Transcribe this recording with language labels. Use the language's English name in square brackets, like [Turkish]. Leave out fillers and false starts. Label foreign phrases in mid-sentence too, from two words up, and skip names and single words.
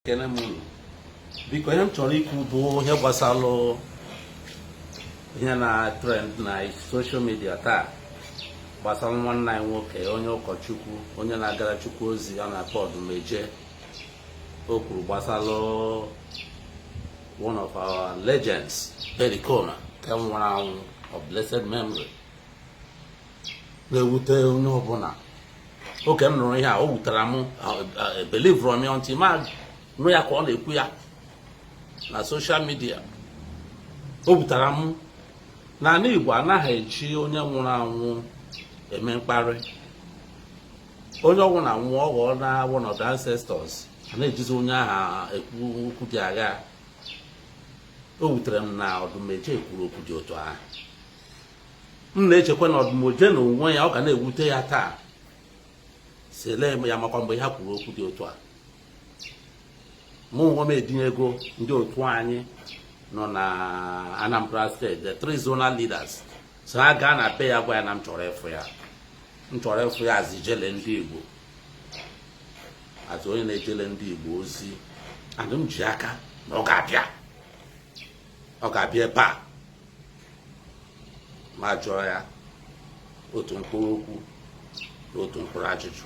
[Igbo] Kene m biko ihe m chọrọ ikwu bụ ihe gbasara ihe na trend na [English] social media [Igbo] taa gbasara nwanne anyị nwoke onye ụkọchukwu onye na-agara Chukwu ozi ya na Odumeje. O kwuru gbasara [English] one of our legends, [Igbo] Pericoma, nke nwụrụ anwụ [English] of blessed memory. [Igbo] Na-ewute onye ọbụla. Oge m nụrụ ihe a, o wutere m, [English] believe from me until [Igbo] ma nụ ya ka ọ na-ekwu ya na [English] social media. [Igbo] O wutere m na ala Igbo anaghị eji onye nwụrụ anwụ eme mkparị. Onye ọnwụ na nwụọ ọghọọ na [English] one of the ancestors, [Igbo] a na-ejizi onye aha ekwu okwu dị agha. O wutere m na Odumeje kwuru okwu dị otu ahụ. M na-echekwa na Odumeje na onwe ya ọ ga na-ewute ya taa, sele ya makwa mgbe ha kwuru okwu dị otu a. Mụ onwe m edinye ego ndị otu anyị nọ na Anambra State, [English] the 3 zonal leaders, [Igbo] so ha gaa na be ya gwa ya na m chọrọ ịfụ ya. M chọrọ ịfụ ya azijele ndị Igbo, azụ onye na-ejele ndị Igbo ozi. And m ji aka na ọ ga-abịa ebe a ma jụọ ya otu mkpụrụ okwu na otu mkpụrụ ajụjụ.